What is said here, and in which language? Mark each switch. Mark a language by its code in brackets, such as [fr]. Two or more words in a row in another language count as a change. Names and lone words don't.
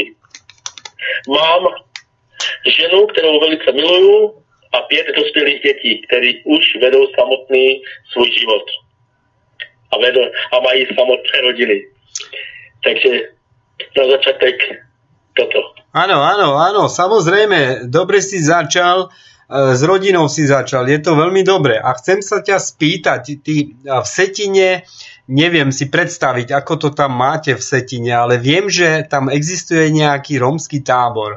[cs] Mám ženu, kterou velice miluju, a 5 dospělých dětí, kteří už vedou samotný svůj život a mají samotné rodiny. [sk] Takže na začiatek toto. Áno, samozrejme, dobre si začal, s rodinou si začal, je to veľmi dobre. A chcem sa ťa spýtať, ty v Vsetine, neviem si predstaviť, ako to tam máte v Vsetine, ale viem, že tam existuje nejaký rómsky tábor.